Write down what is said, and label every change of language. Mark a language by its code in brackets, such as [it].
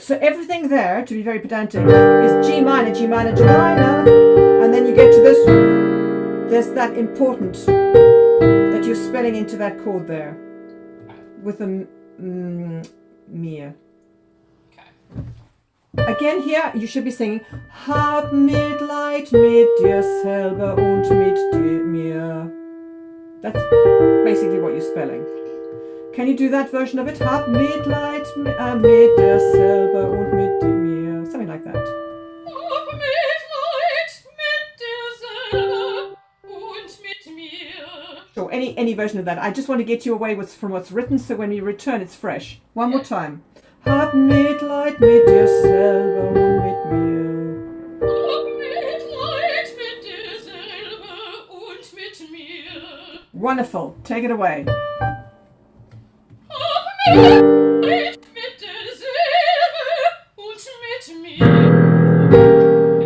[en] So everything there, to be very pedantic, is G minor, G minor, G minor, and then you get to this. There's that important that you're spelling into that chord there with the mir. Okay. Again here, you should be singing [de] Hab Mitleid mit dir selber und mit mir. [en] That's basically what you're spelling. Can you do that version of it? [de] Hab Mitleid mit dir selber und mit mir. [en] Something like that. [de] Hab Mitleid mit dir selber und mit mir. [en] So any version of that. I just want to get you away from what's written, so when we return, it's fresh. One more time. [de] Hab Mitleid mit dir selber und mit mir. Hab Mitleid mit dir selber und mit mir. [en] Wonderful. Take it away. [de] Hab Mitleid mit dir selber und mit mir.